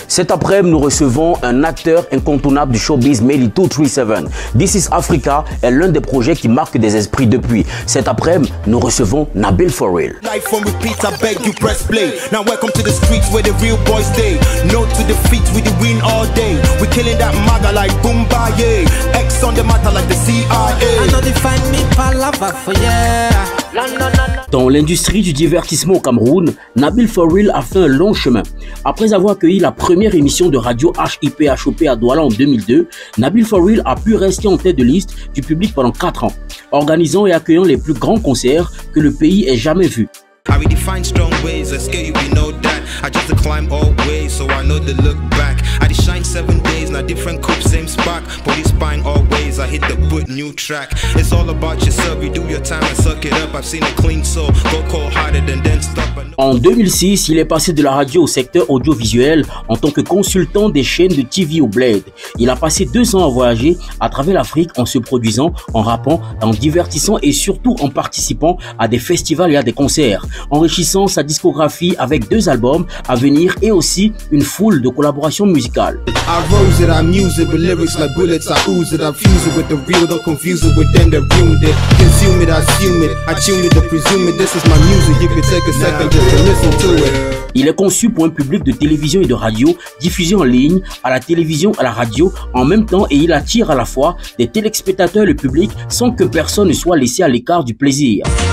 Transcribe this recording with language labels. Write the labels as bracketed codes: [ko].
[fr] Cet après-midi, nous recevons un acteur incontournable du showbiz Melly 237. This is Africa est l'un des projets qui marque des esprits depuis. Cet après-midi, nous recevons Nabil For Real. [en] Life on repeat, I beg you press play. Now welcome to the streets where the real boys stay. No to defeat, we the win all day. We killing that maga like Boombaye. X on the matter like the CIA. I know they find me palava for yeah. [fr] Dans l'industrie du divertissement au Cameroun, Nabil For Real a fait un long chemin. Après avoir accueilli la première émission de radio HIP-HOP à Douala en 2002, Nabil For Real a pu rester en tête de liste du public pendant 4 ans, organisant et accueillant les plus grands concerts que le pays ait jamais vus. [en] I redefine strong ways, I scare you, we know that. I just climb all ways, so I know the look back. I just shine 7 days, now different coupe, same spark. Police spying all ways, I hit the boot, new track. It's all about yourself, you do your time and suck it up. I've seen a clean soul, go cold hearted and then stop. [fr] En 2006, il est passé de la radio au secteur audiovisuel en tant que consultant des chaînes de TV au Bled. Il a passé 2 ans à voyager à travers l'Afrique en se produisant, en rappant, en divertissant et surtout en participant à des festivals et à des concerts, enrichissant sa discographie avec 2 albums à venir et aussi une foule de collaborations musicales. [en] I rose it, I muse it with lyrics like bullets, I ooze it, I fuse it with the real, don't confuse it with them that ruined it. Consume it, I assume it, I tune it, to presume it, this is my music, you can take a second just to listen to it. [fr] Il est conçu pour un public de télévision et de radio, diffusé en ligne, à la télévision, à la radio, en même temps et il attire à la fois des téléspectateurs et le public sans que personne ne soit laissé à l'écart du plaisir.